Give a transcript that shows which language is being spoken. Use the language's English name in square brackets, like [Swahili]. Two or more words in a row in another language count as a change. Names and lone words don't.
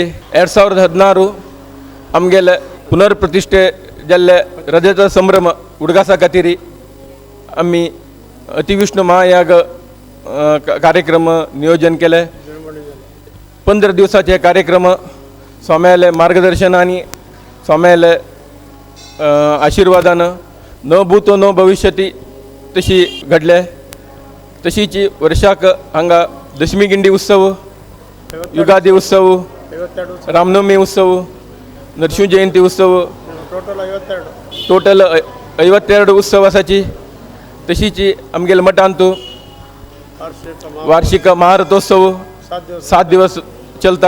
[Konkani] 2016 आमगेले पुनर्प्रतिष्ठे जाल्ले रजत संभ्रम उडगासा खातीर आमी अतिविष्णू महायाग कार्यक्रम नियोजन केले. 15 दिवसाचे कार्यक्रम स्वाम्याले मार्गदर्शन आनी स्वाम्याले आशिर्वादान [Sanskrit] न भूतो न भविष्यती [Konkani] तशी घडले. तशीच वर्षाक हांगा दशमी गिंडी उत्सव, युगादी उत्सव, रामनवमी उत्सव, नरसिंह जयंती उत्सव टोटल 52 उत्सव आसाची. तशीच आमगेल्या मठांत वार्षिक महारथोत्सव 7 दिवस चलता.